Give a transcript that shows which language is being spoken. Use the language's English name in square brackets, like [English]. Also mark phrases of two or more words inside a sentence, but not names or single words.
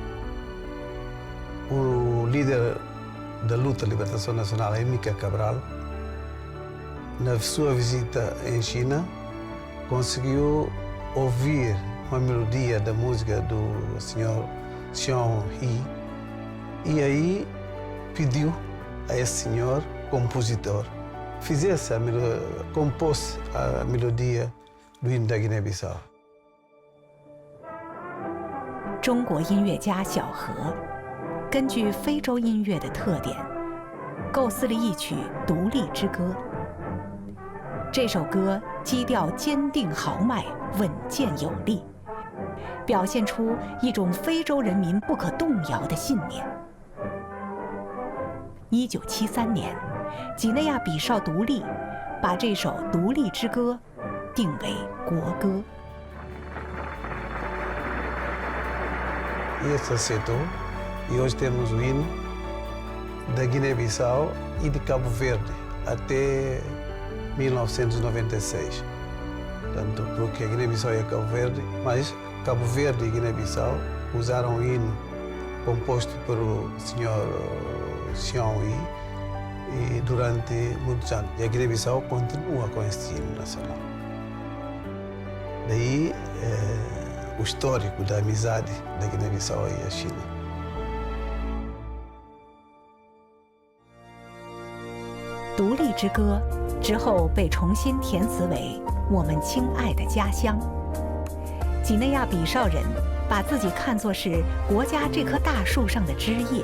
[Portuguese] O líder da luta de libertação nacional, Amílcar Cabral, na sua visita em China, conseguiu ouvir uma melodia da música do Sr. Xiong Yi e aí pediu a esse senhor, compositor, compôs a melodia do hino da Guiné-Bissau. [Chinese] 中国音乐家小何根据非洲音乐的特点，构思了一曲《独立之歌》。这首歌基调坚定豪迈、稳健有力，表现出一种非洲人民不可动摇的信念。1973年，几内亚比绍独立，把这首《独立之歌》定为国歌。 [Portuguese] E esse aceitou, e hoje temos o hino da Guiné-Bissau e de Cabo Verde até 1996. Portanto, porque a Guiné-Bissau e Cabo Verde, mas Cabo Verde e Guiné-Bissau usaram o hino composto pelo Sr. Xiong Yi e durante muitos anos. E a Guiné-Bissau continua com este hino nacional. Daí o histórico da amizade da Guiné-Bissau e a China. [Chinese] 独立之歌之后被重新填词为《我们亲爱的家乡》。几内亚比绍人把自己看作是国家这棵大树上的枝叶。